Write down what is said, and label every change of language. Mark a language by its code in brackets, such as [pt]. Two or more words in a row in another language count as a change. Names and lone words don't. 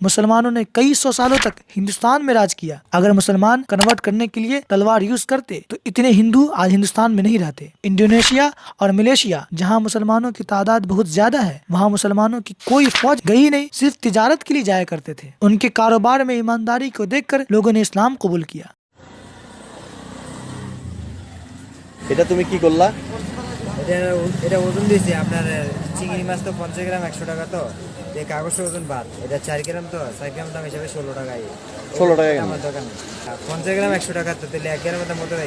[ur] مسلمانوں نے کئی سو سالوں تک ہندوستان میں راج کیا. اگر مسلمان کنورٹ کرنے کے لیے تلوار یوز کرتے تو اتنے ہندو آج ہندوستان میں نہیں رہتے. انڈونیشیا اور ملیشیا جہاں مسلمانوں کی تعداد بہت زیادہ ہے، وہاں مسلمانوں کی کوئی فوج گئی نہیں، صرف تجارت کے لیے جایا کرتے تھے. ان کے کاروبار میں ایمانداری کو دیکھ کر لوگوں نے اسلام قبول کیا. [bn] এটা তুমি কি করলা? এটা ওজন দিয়েছি আপনার চিংড়ি মাছ তো 50 গ্রাম 100 টাকা, তো এই কাগজের ওজন বাদ, এটা 4 গ্রাম, তো 4 গ্রাম দাম হিসাবে 16 টাকায়। 16 টাকা আমার দোকানে 50 গ্রাম 100 টাকা, তো তাহলে 1 গ্রামের দাম কত হয়?